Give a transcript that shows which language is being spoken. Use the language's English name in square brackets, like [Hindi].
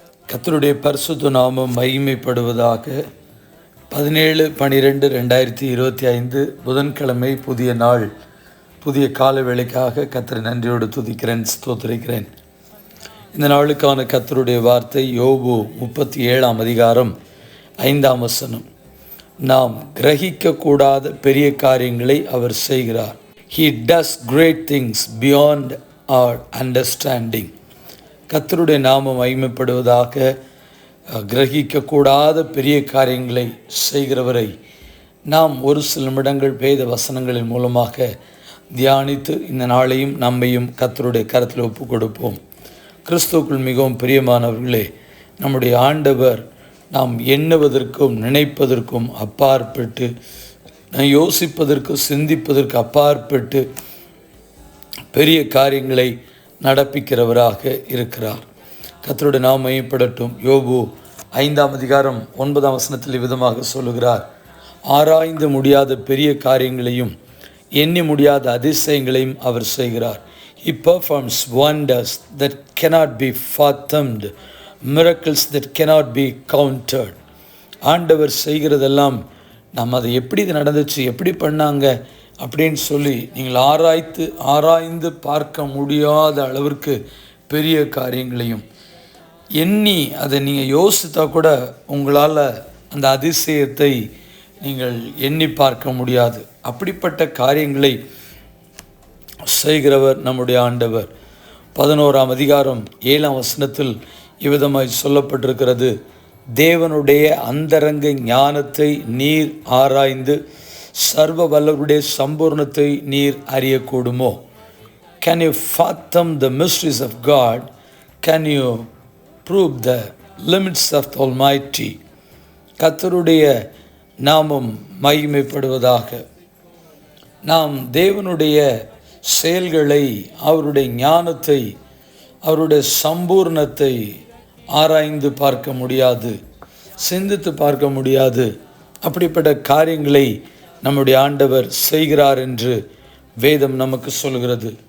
[Tamil] கர்த்தருடைய பரிசுத்த நாமம் மகிமைப்படுவதாக. 17/12/2025 புதன்கிழமை, புதிய நாள், புதிய கால வேளைக்காக கர்த்தரை நன்றியோடு துதிக்கிறேன், ஸ்தோத்திரிக்கிறேன். இந்த நாளுக்கான கர்த்தருடைய வார்த்தை யோபு 37ஆம் அதிகாரம் 5ஆம் வசனம். நாம் கிரகிக்கக்கூடாத பெரிய காரியங்களை அவர் செய்கிறார். [English] He does great things beyond our understanding. [Tamil] கர்த்தருடைய நாமம் மகிமைப்படுவதாக. கிரகிக்கக்கூடாத பெரிய காரியங்களை செய்கிறவரை நாம் ஒரு சில நிமிடங்கள் வேத வசனங்களின் மூலமாக தியானித்து இந்த நாளையும் நம்மையும் கர்த்தருடைய கரத்தில் ஒப்பு கொடுப்போம். கிறிஸ்துவுக்குள் மிகவும் பிரியமானவர்களே, நம்முடைய ஆண்டவர் நாம் எண்ணுவதற்கும் நினைப்பதற்கும் அப்பாற்பட்டு, யோசிப்பதற்கு சிந்திப்பதற்கு அப்பாற்பட்டு பெரிய காரியங்களை நடப்பிக்கிறவராக இருக்கிறார். கர்த்தருடைய நாமம் மகிமைப்படட்டும். யோபு 5ஆம் அதிகாரம் 9ஆம் வசனத்தில் விதமாக சொல்லுகிறார், ஆராய்ந்து முடியாத பெரிய காரியங்களையும் எண்ணி முடியாத அதிசயங்களையும் அவர் செய்கிறார். [English] He performs wonders that cannot be fathomed, miracles that cannot be counted. [Tamil] ஆண்டவர் செய்கிறதெல்லாம் நம்ம அதை எப்படி இது நடந்துச்சு, எப்படி பண்ணாங்க அப்படின்னு சொல்லி நீங்கள் ஆராய்ந்து பார்க்க முடியாத அளவிற்கு பெரிய காரியங்களையும் எண்ணி அதை நீங்கள் யோசித்தா கூட உங்களால் அந்த அதிசயத்தை நீங்கள் எண்ணி பார்க்க முடியாது. அப்படிப்பட்ட காரியங்களை செய்கிறவர் நம்முடைய ஆண்டவர். 11ஆம் அதிகாரம் 7ஆம் வசனத்தில் இவ்விதமாய் சொல்லப்பட்டிருக்கிறது, தேவனுடைய அந்தரங்க ஞானத்தை நீர் ஆராய்ந்து சர்வ வல்லவருடைய சம்பூர்ணத்தை நீர் அறியக்கூடுமோ? [English] Can you fathom the mysteries of God? Can you prove the limits of the Almighty? [Tamil] கர்த்தருடைய நாமம் மகிமைப்படுவதாக. நாம் தேவனுடைய செயல்களை, அவருடைய ஞானத்தை, அவருடைய சம்பூர்ணத்தை ஆராய்ந்து பார்க்க முடியாது, சிந்தித்து பார்க்க முடியாது. அப்படிப்பட்ட காரியங்களை நம்முடைய ஆண்டவர் செய்கிறார் என்று வேதம் நமக்கு சொல்கிறது.